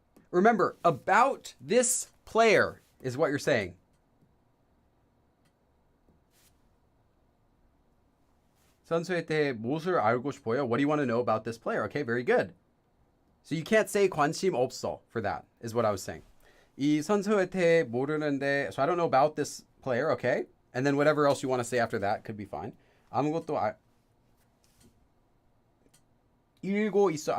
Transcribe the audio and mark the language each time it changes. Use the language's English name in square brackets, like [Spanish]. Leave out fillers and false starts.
[English] Remember, about this player is what you're saying. [Korean] 선수에 대해 무엇을 알고 싶어요? [English] What do you want to know about this player? Okay, very good. So you can't say [Korean] 관심 없어 [English] for that, is what I was saying. [Korean] 이 선수에 대해 모르는데, [English] so I don't know about this player, okay? And then whatever else you want to say after that could be fine. [Korean] 아무것도 읽고 있어.